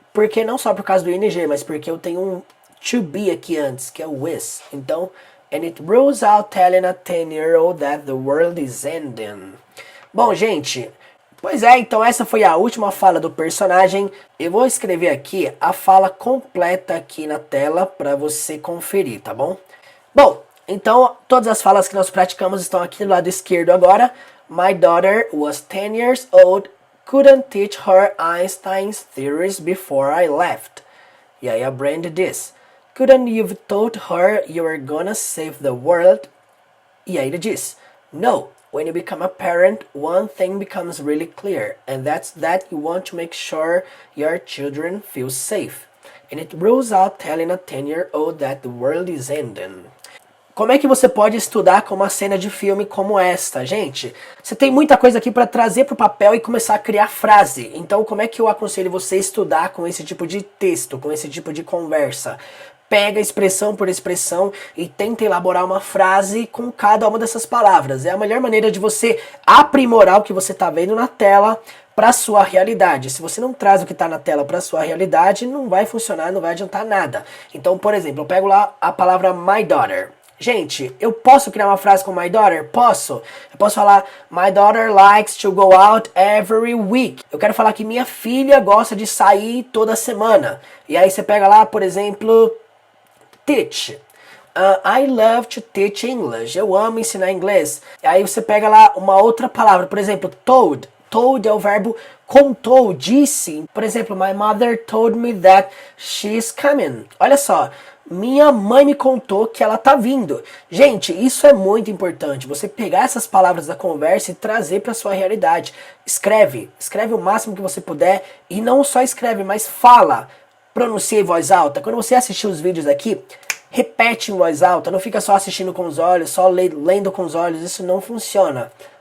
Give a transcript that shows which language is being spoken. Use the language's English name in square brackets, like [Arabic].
[Portuguese] Porque não só por causa do ing, mas porque eu tenho um to be aqui antes, que é o is. Então, [English] and it rules out telling a 10-year-old that the world is ending. [Portuguese] Bom, gente, pois é, então essa foi a última fala do personagem. Eu vou escrever aqui a fala completa aqui na tela para você conferir, tá bom? Bom, então todas as falas que nós praticamos estão aqui do lado esquerdo agora. [English] My daughter was 10 years old, couldn't teach her Einstein's theories before I left. [Portuguese] E aí a Brand diz, [English] couldn't you've told her you were gonna save the world? [Portuguese] E aí ele diz, [English] no. When you become a parent, one thing becomes really clear, and that's that you want to make sure your children feel safe. And it rules out telling a 10-year-old that the world is ending. [Portuguese] Como é que você pode estudar com uma cena de filme como esta, gente? Você tem muita coisa aqui para trazer para o papel e começar a criar frase. Então, como é que eu aconselho você a estudar com esse tipo de texto, com esse tipo de conversa? Pega expressão por expressão e tenta elaborar uma frase com cada uma dessas palavras. É a melhor maneira de você aprimorar o que você está vendo na tela para a sua realidade. Se você não traz o que está na tela para a sua realidade, não vai funcionar, não vai adiantar nada. Então, por exemplo, eu pego lá a palavra my daughter. Gente, eu posso criar uma frase com my daughter? Posso. Eu posso falar, [English] my daughter likes to go out every week. [Portuguese] Eu quero falar que minha filha gosta de sair toda semana. E aí você pega lá, por exemplo, teach. [English] I love to teach English. [Portuguese] Eu amo ensinar inglês. E aí você pega lá uma outra palavra, por exemplo, told. Told é o verbo contou, disse. Por exemplo, [English] my mother told me that she's coming. [Portuguese] Olha só. Minha mãe me contou que ela tá vindo. Gente, isso é muito importante. Você pegar essas palavras da conversa e trazer para sua realidade. Escreve o máximo que você puder e não só escreve, mas fala. Pronuncia em voz alta. Quando você assistir os vídeos aqui, repete em voz alta. Não fica só assistindo com os olhos, só lendo com os olhos. Isso não funciona.